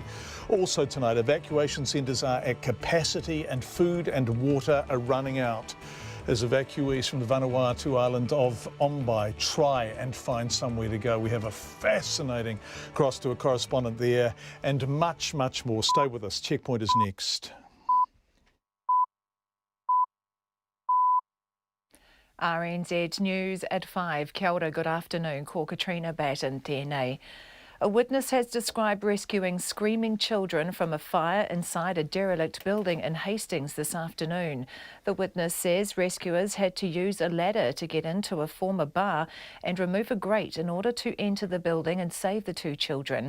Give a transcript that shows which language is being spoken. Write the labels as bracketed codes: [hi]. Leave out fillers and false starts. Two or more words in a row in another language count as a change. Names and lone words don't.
[en] Also tonight, evacuation centres are at capacity and food and water are running out as evacuees from the Vanuatu island of Ombai try and find somewhere to go. We have a fascinating cross to a correspondent there and much, much more. Stay with us. Checkpoint is next. RNZ News at 5. [mi] Kia ora, [en] good afternoon. [mi] Ko Katrina Batten tēnei. [en] A witness has described rescuing screaming children from a fire inside a derelict building in Hastings this afternoon. The witness says rescuers had to use a ladder to get into a former bar and remove a grate in order to enter the building and save the two children.